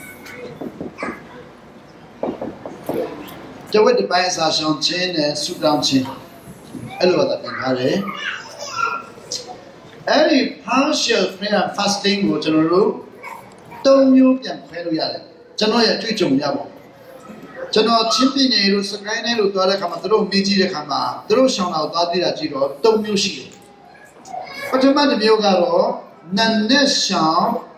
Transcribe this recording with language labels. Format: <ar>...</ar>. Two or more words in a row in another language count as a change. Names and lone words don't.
<my>တဝက်တစ်ပိုင်းအစာရှောင်ခြင်းနဲ့ဆုတောင်းခြင်းအဲ့လိုတော့ပြန်ထားတယ်အဲ့ဒီ</my> <en>partial prayer and fasting</en> <my>ကိုကျွန်တော်တို့3မျိုးပြန်ခွဲလို့ရတယ်ကျွန်တော်ရဲ့တွေ့ကြုံရပါကျွန်တော်ချင်းပြည်နယ်လို့စကိုင်းနယ်လို့သွားတဲ့ခါမှာသူတို့မေးကြည့်တဲ့ခါမှာသူတို့ရှောင်းတာကိုသွားသိတာကြည့်တော့3မျိုးရှိတယ်ပထမတစ်မျိုးကတော့နတ်နဲ့ရှောင်း</my>